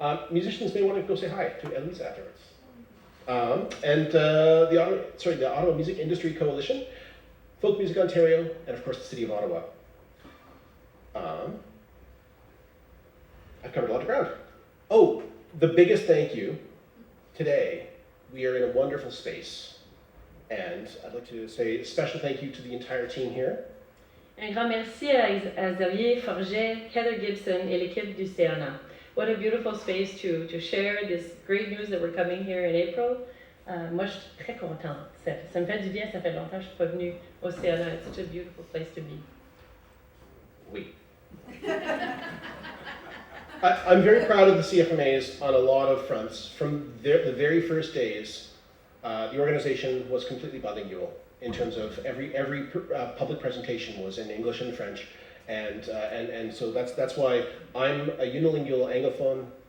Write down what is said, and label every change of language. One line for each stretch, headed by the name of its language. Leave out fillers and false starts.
English: Musicians may want to go say hi to Eloisa afterwards. And the Ottawa Music Industry Coalition, Folk Music Ontario, and of course the City of Ottawa. I've covered a lot of ground. Oh, the biggest thank you today. We are in a wonderful space, and I'd like to say a special thank you to the entire team here.
French: Un grand merci à Xavier Forget, Heather Gibson et l'équipe du CNA.
English: What a beautiful space to share this great news that we're coming here in April.
French: Moi, je suis très contente. Ça me fait du bien, ça fait longtemps que je ne suis pas venue au CNA.
English: It's such a beautiful place to be.
French: Oui.
English: I'm very proud of the CFMAs on a lot of fronts. From the very first days, the organization was completely bilingual in terms of every public presentation was in English and French, and so that's why I'm a unilingual Anglophone.